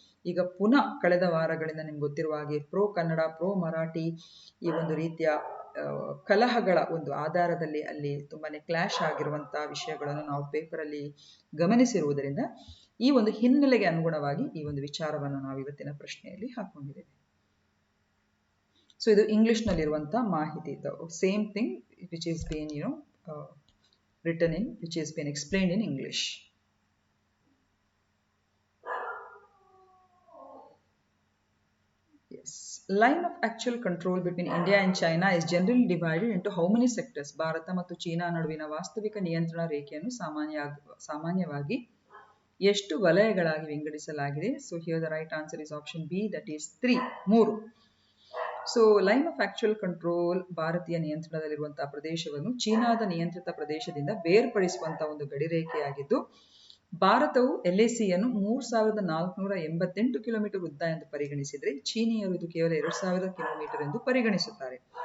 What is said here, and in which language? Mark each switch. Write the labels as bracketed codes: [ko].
[kn] ಈಗ ಪುನಃ ಕಳೆದ ವಾರಗಳಿಂದ ನಿಮ್ಗೆ ಗೊತ್ತಿರುವ ಹಾಗೆ ಪ್ರೋ ಕನ್ನಡ, ಪ್ರೋ ಮರಾಠಿ ಈ ಒಂದು ರೀತಿಯ ಕಲಹಗಳ ಒಂದು ಆಧಾರದಲ್ಲಿ ಅಲ್ಲಿ ತುಂಬಾನೇ ಕ್ಲಾಶ್ ಆಗಿರುವಂತಹ ವಿಷಯಗಳನ್ನು ನಾವು ಪೇಪರಲ್ಲಿ ಗಮನಿಸಿರುವುದರಿಂದ ಈ ಒಂದು ಹಿನ್ನೆಲೆಗೆ ಅನುಗುಣವಾಗಿ ಈ ಒಂದು ವಿಚಾರವನ್ನು ನಾವು ಇವತ್ತಿನ ಪ್ರಶ್ನೆಯಲ್ಲಿ ಹಾಕೊಂಡಿದ್ದೇವೆ. ಸೊ ಇದು ಇಂಗ್ಲಿಷ್ ನಲ್ಲಿರುವಂತಹ ಮಾಹಿತಿ. [en] Same thing which is been written in, which has been explained in English. Yes. Line of actual control between India and China is generally divided into how many sectors? [kn] Bharat ಮತ್ತು China ನಡುವಿನ ವಾಸ್ತವಿಕ ನಿಯಂತ್ರಣ ರೇಖೆಯನ್ನು ಸಾಮಾನ್ಯವಾಗಿ ಎಷ್ಟು ವಲಯಗಳಾಗಿ ವಿಂಗಡಿಸಲಾಗಿದೆ? [en] So here the right answer is option B, that is 3. [kn] So line of actual control ಭಾರತೀಯ ನಿಯಂತ್ರಣದಲ್ಲಿರುವಂತಹ ಪ್ರದೇಶವನ್ನು ಚೀನಾದ ನಿಯಂತ್ರಿತ ಪ್ರದೇಶದಿಂದ ಬೇರ್ಪಡಿಸುವಂತಹ ಒಂದು ಗಡಿರೇಖೆಯಾಗಿದ್ದು, ಭಾರತವು LACಯನ್ನು 3488 ಕಿಲೋಮೀಟರ್ ಉದ್ದ ಎಂದು ಪರಿಗಣಿಸಿದರೆ ಚೀನಿಯರು ಇದು ಕೇವಲ 2000 ಕಿಲೋಮೀಟರ್ ಎಂದು ಪರಿಗಣಿಸುತ್ತಾರೆ.